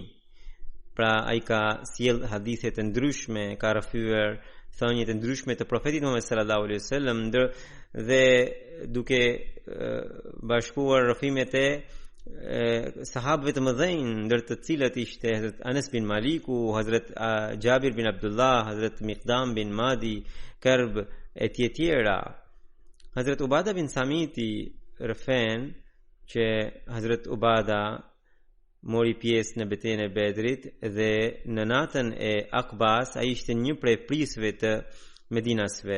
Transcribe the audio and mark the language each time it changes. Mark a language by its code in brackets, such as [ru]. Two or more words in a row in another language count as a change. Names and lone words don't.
[sq] Pra ai ka sjell hadithe të ndryshme, ka rrëfyer thënie të ndryshme të profetit Muhammed [ar] صلى الله عليه وسلم, [sq] dhe duke bashkuar rrëfimet e sahabëve të mëdhenj, ndër të cilët ishte Hazrat Anas bin Maliku, Hazrat Jabir bin Abdullah, Hazrat Miqdam bin Madi Karb e tjetëra. Hazrat Ubada bin Samiti rëfen që Hazrat Ubada mori pjesë në betejën e Bedrit, dhe në natën e Akbas ai ishte një prej prisëve të Medinasve.